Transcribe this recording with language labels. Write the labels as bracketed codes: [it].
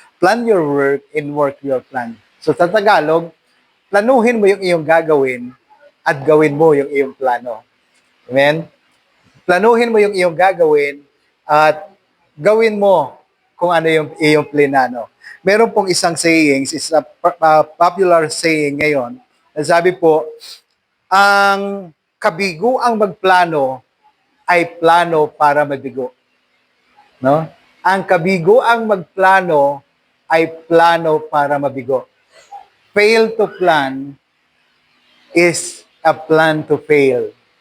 [en] Plan your work and work your plan. [tl] So, sa Tagalog, planuhin mo yung iyong gagawin at gawin mo yung iyong plano. Amen? Planuhin mo yung iyong gagawin at gawin mo kung ano yung iyong plinano. Meron pong isang sayings, [en] is a popular saying [tl] ngayon, na sabi po, ang kabiguang magplano ay plano para mabigo. No? Ang kabiguang magplano ay plano para mabigo. [en] Fail to plan is a plan to fail.